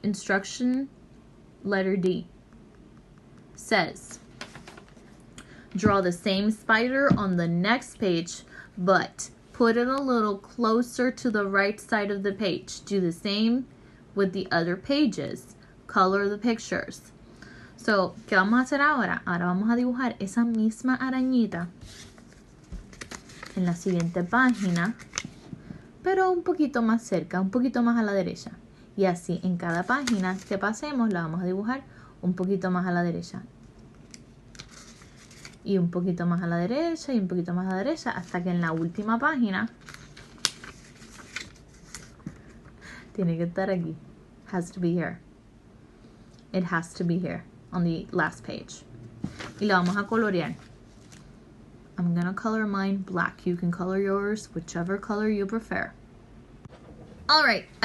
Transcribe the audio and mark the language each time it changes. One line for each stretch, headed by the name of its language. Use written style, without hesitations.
English: Instruction, letter D. Says, draw the same spider on the next page, but put it a little closer to the right side of the page. Do the same with the other pages. Color the pictures.
Spanish: So, ¿qué vamos a hacer ahora? Ahora vamos a dibujar esa misma arañita en la siguiente página, pero un poquito más cerca, un poquito más a la derecha. Y así, en cada página que pasemos, la vamos a dibujar un poquito más a la derecha. Y un poquito más a la derecha, y un poquito más a la derecha, hasta que en la última página tiene que estar aquí.
English: Has to be here. It has to be here on the last page.
Spanish: Y lo vamos a colorear.
English: I'm gonna color mine black. You can color yours whichever color you prefer. All right, I have